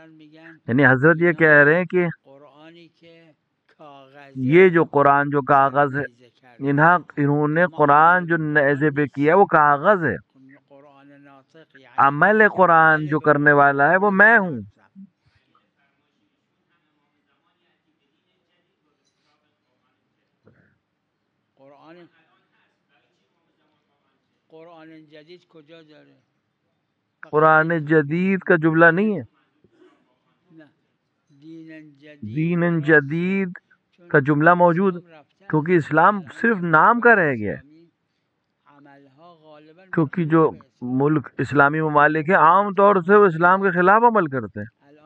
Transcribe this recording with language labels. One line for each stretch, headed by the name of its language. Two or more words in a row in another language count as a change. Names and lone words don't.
Urdu: یعنی حضرت یہ کہہ رہے ہیں کہ یہ جو قرآن جو کاغذ ہے، انہوں نے قرآن جو نیزے پہ کیا وہ کاغذ ہے. عمل قرآن جو کرنے والا ہے وہ میں ہوں.
Persian: قرآن جدید کجا داره؟
Urdu: قرآن جدید کا جملہ نہیں ہے. دین جدید کا جملہ موجود کیونکہ اسلام صرف نام کا رہ گیا ہے. کیونکہ جو ملک اسلامی ممالک ہیں عام طور سے وہ اسلام کے خلاف عمل کرتے ہیں.